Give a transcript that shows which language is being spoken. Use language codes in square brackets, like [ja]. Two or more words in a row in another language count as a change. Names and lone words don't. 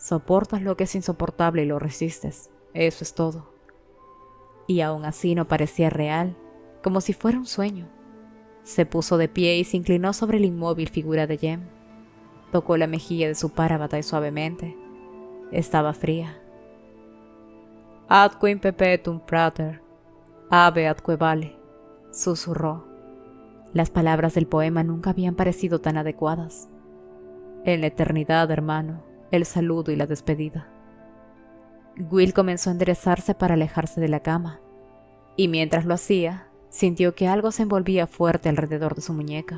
[es] Soportas lo que es insoportable y lo resistes. Eso es todo. Y aún así no parecía real, como si fuera un sueño. Se puso de pie y se inclinó sobre la inmóvil figura de Jem. Tocó la mejilla de su Parabatai suavemente. Estaba fría. [la] Adque in perpetuum prater, ave atque vale, susurró. [es] Las palabras del poema nunca habían parecido tan adecuadas. En la eternidad, hermano, el saludo y la despedida. Will comenzó a enderezarse para alejarse de la cama, y mientras lo hacía, sintió que algo se envolvía fuerte alrededor de su muñeca.